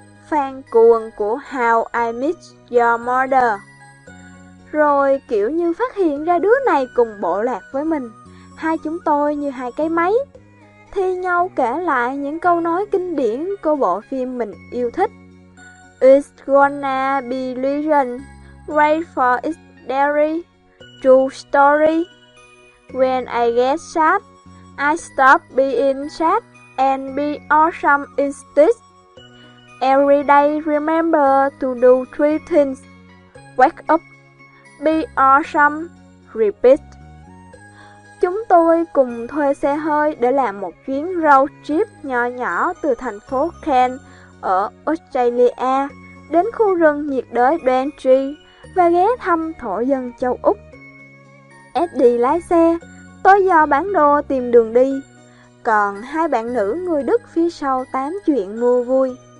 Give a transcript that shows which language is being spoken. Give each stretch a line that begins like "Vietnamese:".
Vietnamese: Fan cuồng của How I Met Your Mother. Rồi kiểu như phát hiện ra đứa này cùng bộ lạc với mình, hai chúng tôi như hai cái máy, thi nhau kể lại những câu nói kinh điển của bộ phim mình yêu thích.
English: It's gonna be legend, wait for it's dairy, true story. When I get sad, I stop being sad and be awesome instead. Every day remember to do three things, wake up, be awesome, repeat.
Vietnamese: Chúng tôi cùng thuê xe hơi để làm một chuyến road trip nhỏ nhỏ từ thành phố Cairns ở Australia đến khu rừng nhiệt đới Bantry và ghé thăm thổ dân châu Úc. Eddie lái xe, tôi dò bản đồ tìm đường đi, còn hai bạn nữ người Đức phía sau tám chuyện mua vui.